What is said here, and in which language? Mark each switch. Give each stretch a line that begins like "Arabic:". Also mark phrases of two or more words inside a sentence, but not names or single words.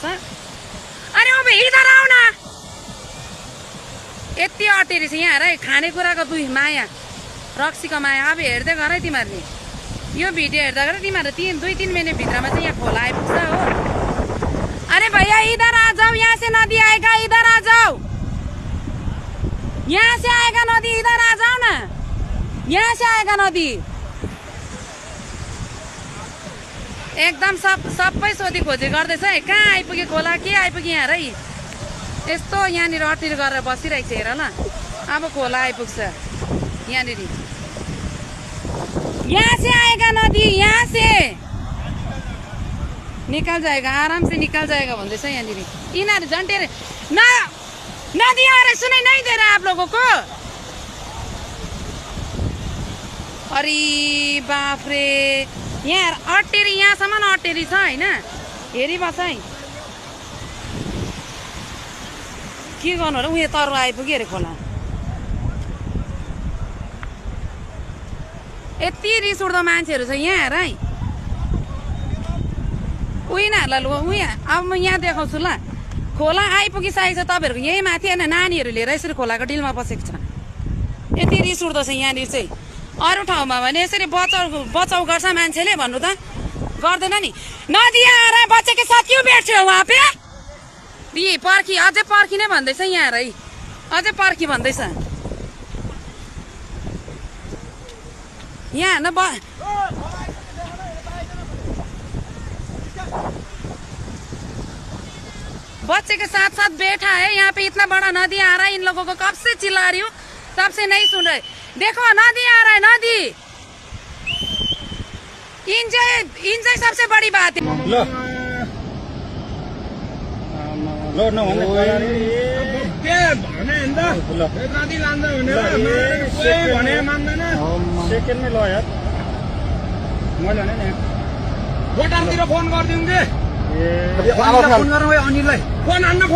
Hindi: अरे अब इधर आऊ न,
Nepali: यति अटेरी छ यहाँ हेर, खानेकुराको माया, रक्सीको माया। अब हेर्दै गर है तिमीहरूले, यो भिडियो हेर्दा गर तिमीहरू 2-3 मिनट भित्रमा चाहिँ यहाँ खोला आइपुग्छ हो।
Hindi: अरे भैया इधर आ जाओ, यहाँ से नदी आएगा, इधर आ जाओ, यहाँ से आएगा नदी, इधर आ जाओ ना, यहाँ से आएगा नदी।
Nepali: एकदम सबै सोधी खोजी गर्दैछ है, कहाँ आइपुग्यो खोला, के आइपुग्यो यहाँ है। यस्तो यहाँनिर अटेर गरेर बसिरहेको छ हेर ल। अब खोला आइपुग्छ यहाँनिर,
Hindi: यहाँ से आएगा नदी, यहाँ से निकल जाएगा, आराम से निकल जाएगा
Nepali: भन्दैछ यहाँनिर। यिनीहरू झन्टेर
Hindi: नदी आ रही, सुनाई नहीं दे रहा आप लोगों को?
Nepali: अरे बाप रे, यहाँ अटेरी, यहाँसम्म अटेरी छ हैन। हेरिबस् है के गर्नु र, उयो तरुवा आइपुग्यो अरे खोला। यति रिस उठ्दो मान्छेहरू छ यहाँ हेर है। उनीहरूलाई उयो अब म यहाँ देखाउँछु ल। खोला आइपुगिसकेको छ तपाईँहरूको यही माथि होइन, नानीहरू लिएर यसरी खोलाको डिलमा बसेको छ। यति रिस उठ्दो छ यहाँनिर चाहिँ। अरू ठाउँमा भने यसरी बचाउ गर्छ मान्छेले भन्नु त गर्दैन नि।
Hindi: नदी आएर बच्चे के साथ क्यों बैठे हो वहाँ पे?
Nepali: दी पर्खी, अझै पर्खिने भन्दैछ यहाँ है, अझै पर्खी भन्दैछ यहाँ न।
Hindi: बच्चे के साथ साथ बैठा है यहाँ पे, इतना बड़ा नदी आ रहा है, इन लोगों को कब से चिल्ला रही हूँ, तब से नहीं सुन रहे। देखो नदी आ रहा है, नदी। इंजॉय सबसे बड़ी बात है।
Nepali: लो लो न भन्ने के भने हैन त, नदी लान्छ भने कोही भने मान्दैन। सेकेन्डमै ल यार, मैले भने नि भोटारतिर फोन गरिदिउँ के? फोन गरौँ है अनिललाई, फोन हान्न, फोन